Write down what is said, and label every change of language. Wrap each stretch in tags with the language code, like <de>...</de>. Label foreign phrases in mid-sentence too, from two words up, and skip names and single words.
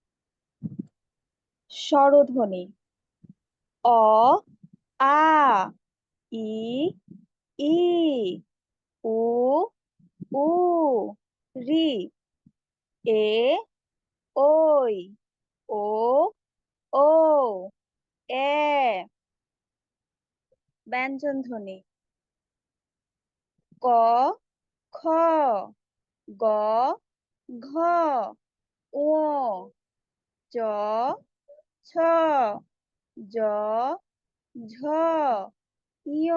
<bn>স্বরধ্বনি অ, আ, ই, ই, উ, উ, রি, এ, ওই, ও, ও, এ। ব্যঞ্জন ধ্বনি ক, খ, গ, ঘ, ঙ, চ, ছ, জ, ঝ, ঞ,</bn>